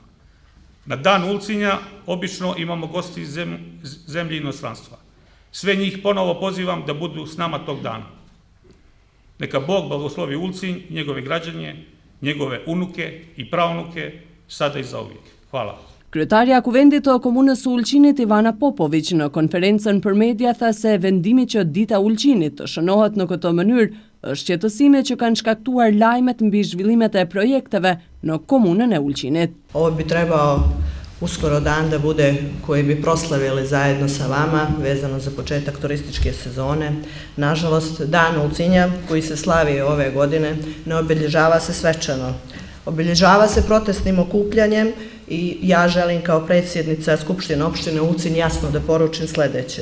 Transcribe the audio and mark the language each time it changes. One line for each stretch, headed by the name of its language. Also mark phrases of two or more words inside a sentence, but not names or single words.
Serbian: Na Dan Ulcinja obično imamo gosti iz zemlje i inostranstva. Sve njih ponovo pozivam da budu s nama tog dana. Neka Bog blagoslovi Ulcinj, njegove građanje, njegove unuke i praunuke, sada i zauvijek. Hvala.
Albanian: Kryetarja Kuvendit të Komunës së Ulqinit Ivana Popović në konferencën për media tha se vendimi që Dita Ulqinit të shënohet në këtë mënyrë është qetësime që kanë shkaktuar lajmet mbi zhvillimet e projekteve në komunën e Ulqinit.
Serbian: Ovo bi trebao uskoro dan da bude koji bi proslavili zajedno sa vama vezano za početak turističke sezone. Nažalost, Dan Ulcinja koji se slavi ove godine ne obilježava se svečano. Obilježava se protestnim okupljanjem i ja želim kao predsjednica Skupštine opštine Ulcinj jasno da poručim sljedeće.